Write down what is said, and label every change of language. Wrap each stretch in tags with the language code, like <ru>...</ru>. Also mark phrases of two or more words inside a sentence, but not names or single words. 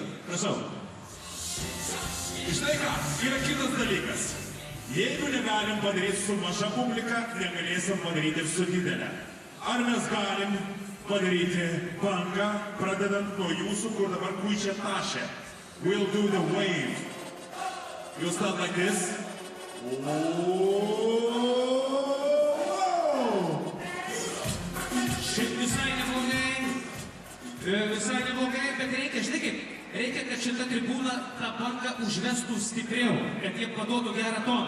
<lt>Prašau. Žinai ką, yra kitas dalykas. Jeigu negalim padaryti su maža publika, negalėsim padaryti ir su didelė. Ar mes galim padaryti bangą, pradedant nuo jūsų, kur dabar puičia tašė?</lt> <en>We'll do the wave. You start like this.</en> <lt>Šiaip visai neblogai, bet reikia, žinai kaip, reikia, kad šita tribūna tą bangą užvestų stipriau, kad jie paduotų gerą toną.</lt>